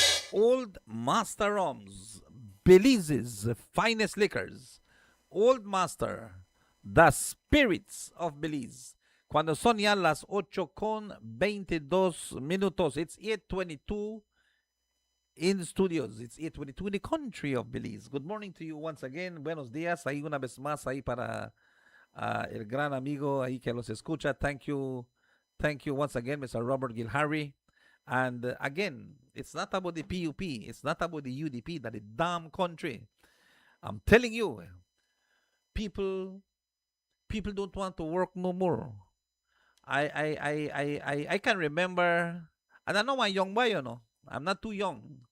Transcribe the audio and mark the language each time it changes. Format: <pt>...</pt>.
<en>Old Master Rums, Belize's finest liquors. Old Master, the spirits of Belize.</en> <es>Cuando son ya las 8:22</es> <en>it's 8:22 in studios. It's 8:22 in the country of Belize. Good morning to you once again.</en> <es>Buenos días. Ahí una vez más ahí para el gran amigo ahí que los escucha.</es> <en>Thank you once again, Mr. Robert Gilharry. And again, it's not about the PUP. It's not about the UDP. That the damn country. I'm telling you, people people don't want to work no more. I can remember, and I know I'm young boy, I'm not too young.</en>